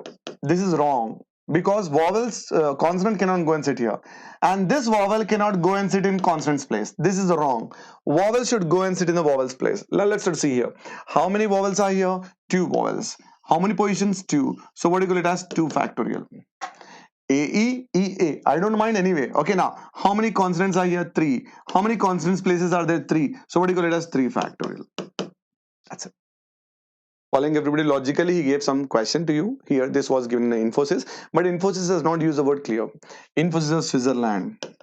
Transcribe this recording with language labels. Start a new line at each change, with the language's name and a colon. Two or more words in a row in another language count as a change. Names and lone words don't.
English: This is wrong because vowels, consonant cannot go and sit here. And this vowel cannot go and sit in consonant's place. This is wrong. Vowel should go and sit in the vowel's place. Let's start see here. How many vowels are here? 2 vowels. How many positions? 2. So what do you call it as? 2 factorial. A-E-E-A. I don't mind anyway. Okay, now, how many consonants are here? 3. How many consonants places are there? 3. So what do you call it as? 3 factorial. That's it. Following everybody logically, he gave some question to you. Here, this was given in Infosys, but Infosys does not use the word clear. Infosys of Switzerland.